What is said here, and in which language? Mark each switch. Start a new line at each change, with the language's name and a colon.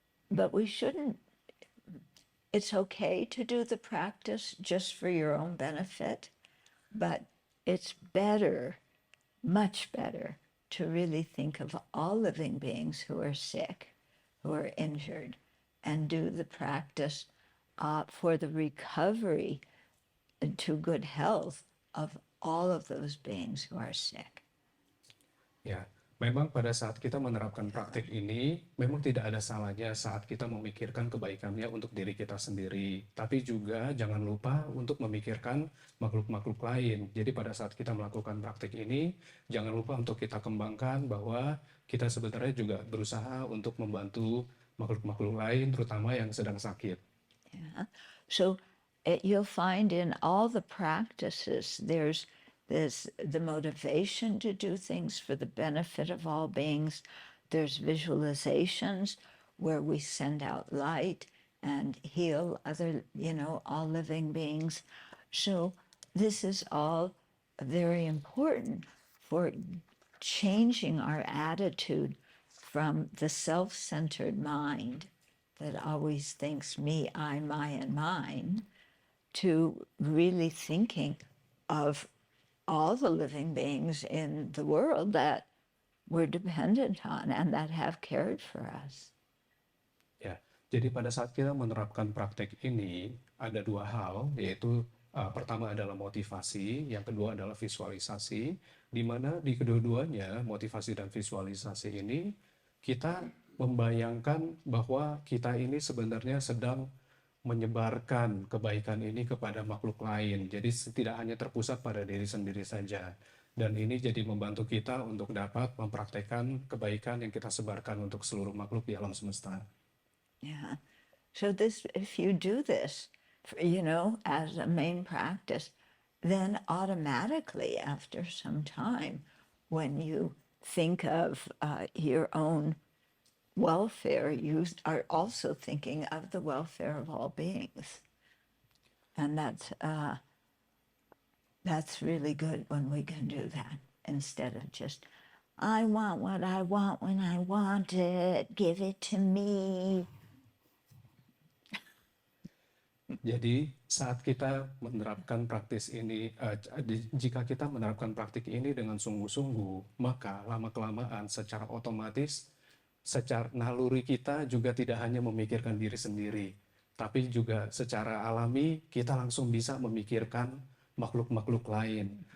English: But we shouldn't, it's okay to do the practice just for your own benefit, but it's better, much better, to really think of all living beings who are sick, who are injured, and do the practice for the recovery to good health of all of those beings who are sick.
Indonesian: Ya, memang pada saat kita menerapkan praktik ini, memang tidak ada salahnya saat kita memikirkan kebaikannya untuk diri kita sendiri. Tapi juga jangan lupa untuk memikirkan makhluk-makhluk lain. Jadi pada saat kita melakukan praktik ini, jangan lupa untuk kita kembangkan bahwa kita sebenarnya juga berusaha untuk membantu makhluk-makhluk lain, terutama yang sedang sakit.
English: Yeah. So you'll find in all the practices, there's the motivation to do things for the benefit of all beings. There's visualizations where we send out light and heal other, all living beings. So this is all very important for changing our attitude from the self-centered mind that always thinks me, I, my, and mine, to really thinking of all the living beings in the world that we're dependent on and that have cared for us.
Indonesian: Ya, jadi pada saat kita menerapkan praktek ini, ada dua hal, yaitu pertama adalah motivasi, yang kedua adalah visualisasi, di mana di kedua-duanya, motivasi dan visualisasi ini, kita membayangkan bahwa kita ini sebenarnya sedang menyebarkan kebaikan ini kepada makhluk lain. Jadi tidak hanya terpusat pada diri sendiri saja. Dan ini jadi membantu kita untuk dapat mempraktekkan kebaikan yang kita sebarkan untuk seluruh makhluk di alam semesta.
English: Yeah. So if you do this, as a main practice, then automatically after some time, when you think of your own welfare, you are also thinking of the welfare of all beings. And that's really good when we can do that, instead of just, I want what I want when I want it, give it to me.
Indonesian: Jadi saat kita menerapkan praktis ini, jika kita menerapkan praktik ini dengan sungguh-sungguh, maka lama-kelamaan secara otomatis, secara naluri kita juga tidak hanya memikirkan diri sendiri, tapi juga secara alami kita langsung bisa memikirkan makhluk-makhluk lain.